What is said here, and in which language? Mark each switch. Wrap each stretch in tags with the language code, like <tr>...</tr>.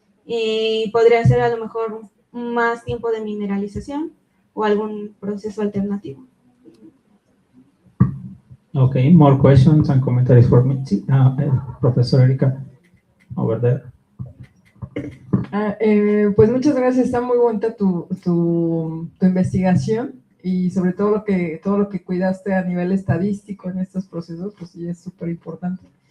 <es>Y podría ser a lo mejor más tiempo de mineralización o algún proceso alternativo.</es> <en>Okay, more questions and commentaries for me. Professor Erika, over there.</en> <es>Pues muchas gracias, está muy bonita tu investigación y sobre todo todo lo que cuidaste a nivel estadístico en estos procesos, pues sí es súper importante.</es>